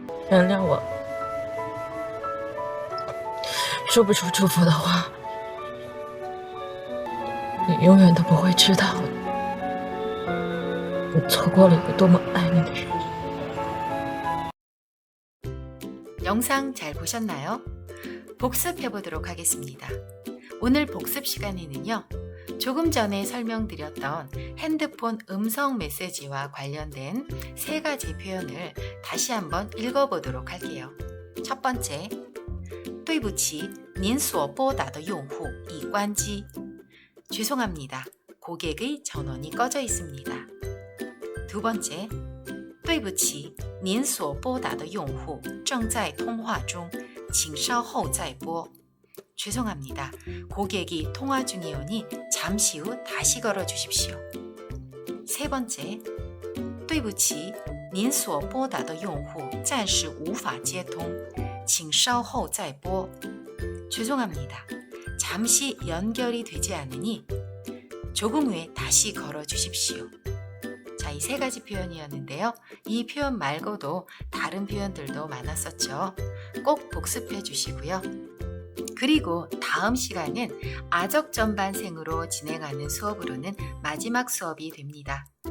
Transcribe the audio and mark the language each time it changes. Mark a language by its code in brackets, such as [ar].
[zh] 原谅我，说不出祝福的话，你永远都不会知道，我错过了一个多么爱你的人。 [ko] 영상 잘 보셨나요? 복습해 보도록 하겠습니다. 오늘 복습 시간에는요. 조금 전에 설명드렸던 핸드폰 음성 메시지와 관련된 3가지 표현을 다시 한번 읽어보도록 할게요. 첫 번째, [zh] 对不起,您所拨打的用户已关机. [ko] 죄송합니다. 고객의 전원이 꺼져 있습니다. 두 번째, [zh] 对不起,您所拨打的用户正在通话中，请稍后再拨. [ko] 죄송합니다. 고객이 통화 중이오니 잠시 후 다시 걸어 주십시오. 세 번째, [zh] 对不起,您所拨打的用户暂时无法接通，请稍后再拨. [ko] 죄송합니다. 잠시 연결이 되지 않으니 조금 후에 다시 걸어 주십시오. 자, 이 3가지 표현이었는데요. 이 표현 말고도 다른 표현들도 많았었죠. 꼭 복습해 주시고요. 그리고 다음 시간은 아적전반생으로 진행하는 수업으로는 마지막 수업이 됩니다.